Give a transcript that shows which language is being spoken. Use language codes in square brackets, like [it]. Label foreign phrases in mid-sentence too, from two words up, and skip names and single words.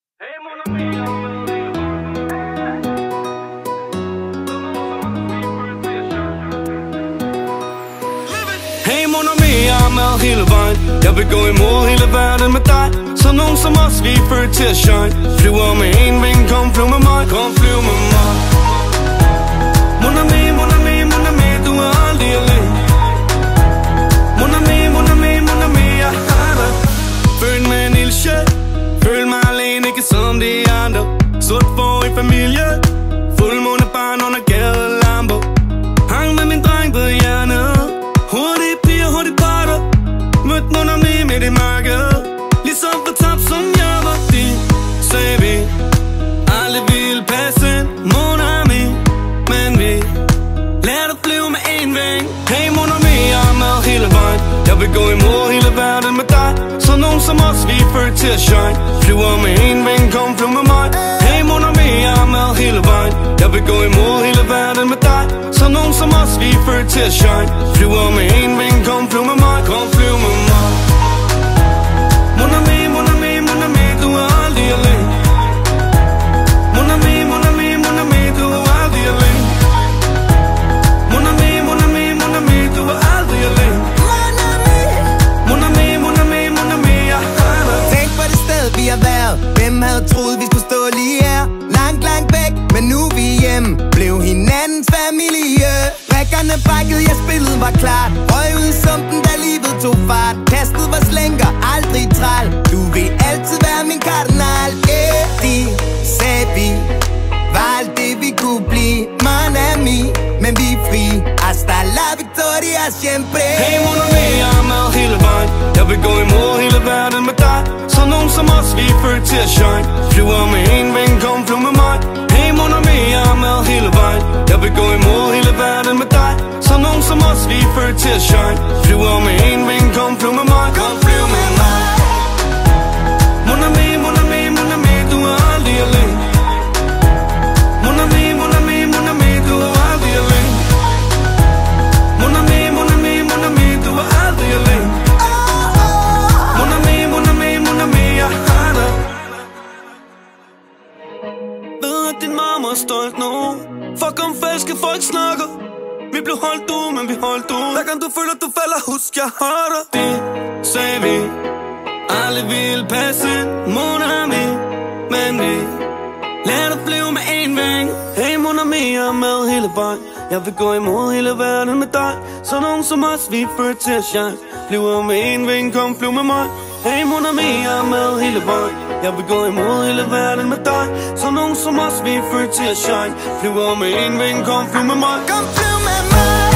[fr] Hey mon ami, [da] jeg er med hele vejen. Jeg vil gå imod hele verden med dig. Så nogen som os, vi er født til at shine. Flyver med en ving, kom flyv med mig. Kom flyv med mig. [fr] Mon ami, mon ami, mon ami, [da] du er aldrig alene. [fr] Mon ami, mon ami, mon ami, [da] jeg har dig. Følg med en ildsjæl. Føl mig alene, ikke som de andre. Sort for i familie. Fuldmåne barn under gadelamper. Hang med min dreng på hjernet. Hurtige piger, hurtige parter. Mødt [fr] mon ami [da] midt i mørket. Ligesom fortabt som jeg var din. Sagde vi aldrig ville passe [fr] mon ami. [da] Men vi lærte at flyve med en ving. [fr] Hey mon ami, [da] jeg er med hele vejen. Jeg vil gå imod hele verden med dig. Så nogen som os, vi er født til at shine. Flyver med en ving, kom flyv med mig. [fr] Hey mon ami, [da] jeg er med hele vejen. Jeg vil gå imod hele verden med dig. Så nogen som os, vi er født til at shine. Flyver med en ving, kom flyv med mig. Kom flyv med mig. [fr] Mon ami, mon ami, mon ami, [da] du er aldrig alene. [fr] Mon ami, mon ami, mon ami, [da] du er aldrig alene. [fr] Mon ami, mon ami, mon ami, [da] du er aldrig alene. [fr] Mon ami, mon ami, mon ami, [da] jeg har dig. Tænk på det sted vi har været. Hvem havde troet vi skulle stå lige her? Langt, langt væk, men nu er vi hjemme. Blev hinandens familie. Rækkerne bakket, ja spillet var klart. Røg ud i sumpen, da livet tog fart. Kastet var slænker, aldrig træl. Du vil altid være min kardinal. De sagde vi var alt det vi kunne blive. [fr] Mon ami, [da] men vi er fri. [es] Hasta la victoria siempre. [fr] Hey mon ami, [da] jeg er med hele vejen. Jeg vil gå imod hele verden med dig. Så nogen som os, vi er født til at shine. Flyver med en ving, kom flyv med mig. [fr] Hey mon ami, [da] jeg er med hele vejen. Jeg vil gå imod hele verden med dig. Så nogen som os, vi er født til at shine. Flyver med en ving, kom flyv med mig. Kom flyv med mig. [fr] Mon ami, mon ami, mon ami, [da] du er aldrig alene. [fr] Mon ami, mon ami, mon ami, [da] du er aldrig alene. [fr] Mon ami, mon ami, mon ami, [da] du er aldrig alene. [fr] Mon ami, mon ami, mon ami, [da] jeg har dig. Ved at din mamma er stolt nu. Fuck om falske folk snakker. Vi blev holdt ud, men vi holdt ud. Hver gang du føler du falder, husk jeg har dig. Det sagde vi aldrig ville passe [fr] mon ami. [da] Men vi lærte at flyve med en ving. [fr] Hey mon ami, [da] jeg er med hele vejen. Jeg vil gå imod hele verden med dig. Så nogen som os, vi er født til at shine. Flyver med en ving, kom flyv med mig. [fr] Hey mon ami, [da] jeg er med hele vejen. Jeg vil gå imod hele verden med dig. Så nogen som os, vi er født til at shine. Flyver med en ving, kom flyv med mig. Kom flyv med mig.